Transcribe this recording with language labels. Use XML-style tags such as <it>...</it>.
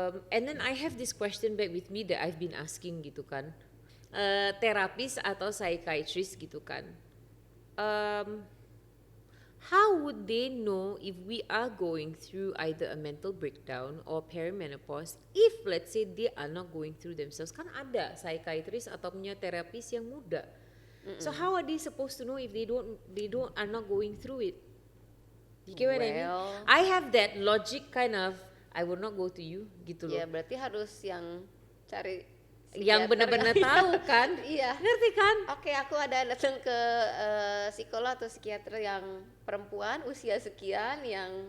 <en>And then I have this question back with me that I've been asking</en> <id>gitu kan. Terapis atau psychiatrist gitu kan.</id> <en>How would they know if we are going through either a mental breakdown or perimenopause if let's say they are not going through themselves?</en> <id>Kan ada psychiatrist atau punya terapis yang muda.</id> <en>So how are they supposed to know if they don't are not going through it? You get what I mean? Well, I have that logic kind of I will not go to you</en> <id>gitu loh. ya berarti harus yang cari Yang benar-benar kali ya. tahu kan? Iya. Ngerti kan? Oke, aku ada datang ke psikolog atau psikiater yang perempuan usia sekian yang</id>